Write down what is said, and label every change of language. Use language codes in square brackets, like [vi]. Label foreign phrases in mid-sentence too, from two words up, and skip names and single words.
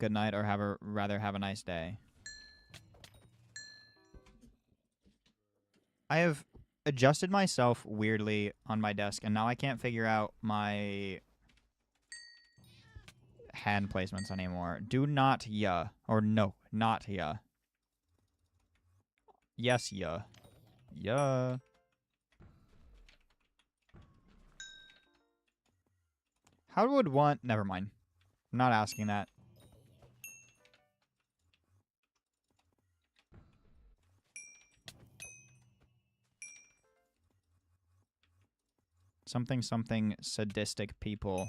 [en] Good night, or rather have a nice day. I have adjusted myself weirdly on my desk, and now I can't figure out hand placements anymore. Do not ya. Or no, not ya. Yes, ya. Ya. How would one... Never mind. I'm not asking that. Something, something, sadistic people.